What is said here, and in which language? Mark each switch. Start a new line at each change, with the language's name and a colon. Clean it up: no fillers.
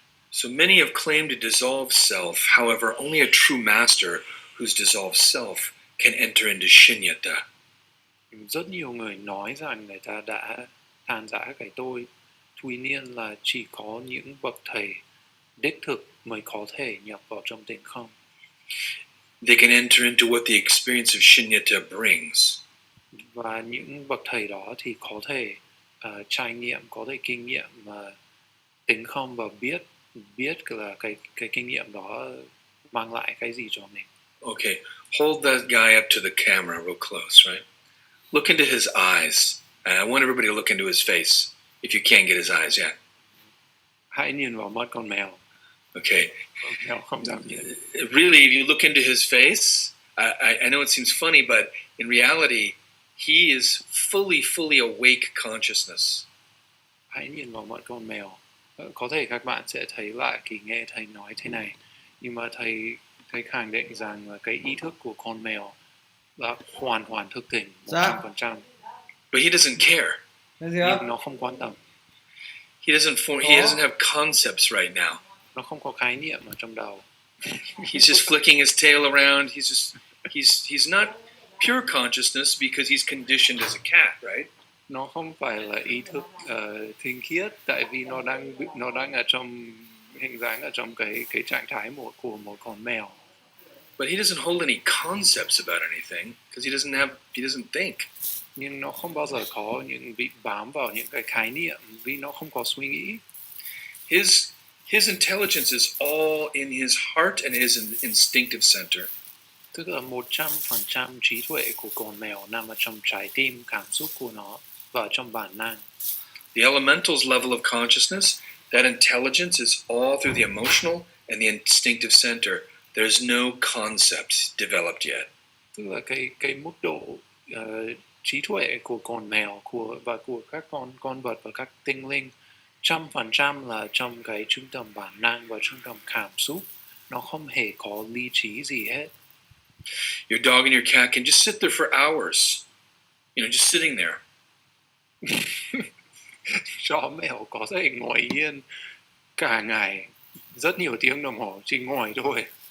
English: So many have claimed to dissolve self. However, only a true master who's dissolved self can enter into shunyata.
Vietnamese: Rất nhiều người nói rằng người ta đã tan rã cái tôi. Tuy nhiên là chỉ có những bậc thầy đích thực mới có thể nhập vào trong tịnh không.
English: They can enter into what the experience of shunyata brings.
Vietnamese: Và những bậc thầy đó thì có thể trải nghiệm, có thể kinh nghiệm tịnh không và biết là cái kinh nghiệm đó mang lại cái gì cho mình.
English: Okay, hold that guy up to the camera real close, right? Look into his eyes. I want everybody to look into his face. If you can't get his eyes, yeah.
Vietnamese: Hãy nhìn vào mắt con mèo.
English: Okay.
Vietnamese: Con mèo không dám nhìn.
English: Really, if you look into his face, I know it seems funny, but in reality, he is fully awake consciousness.
Vietnamese: Hãy nhìn vào mắt con mèo. Có thể các bạn sẽ thấy lạ khi nghe thầy nói thế này, nhưng mà thầy khẳng định rằng là cái ý thức của con mèo là hoàn thức tỉnh 100%.
English: But he doesn't care.
Vietnamese: Nhưng nó không quan tâm.
English: He doesn't have concepts right now.
Vietnamese: Nó không có khái niệm ở trong đầu.
English: He's just flicking his tail around. He's not pure consciousness because he's conditioned as a cat, right?
Vietnamese: Nó không phải là ý thức tinh khiết, tại vì nó đang ở trong hình dáng ở trong cái trạng thái của một con mèo.
English: But he doesn't hold any concepts about anything because he doesn't think.
Vietnamese: Nhưng nó không bao giờ có những bị bám vào những cái khái niệm vì nó không có suy nghĩ.
English: His intelligence is all in his heart and his instinctive center.
Vietnamese: Tức là 100% trí tuệ của con mèo nằm ở trong trái tim, cảm xúc của nó và trong bản năng.
English: The elemental's level of consciousness, that intelligence is all through the emotional and the instinctive center. There's no concepts developed yet.
Vietnamese: Tức là cái mức độ trí tuệ của con mèo và của các con vật và các tinh linh 100% là trong cái trung tâm bản năng và trung tâm cảm xúc. Nó không hề có lý trí gì hết.
English: Your dog and your cat can just sit there for hours. Just sitting there.
Vietnamese: Chó mèo có thể ngồi yên cả ngày, rất nhiều tiếng đồng hồ chỉ ngồi thôi.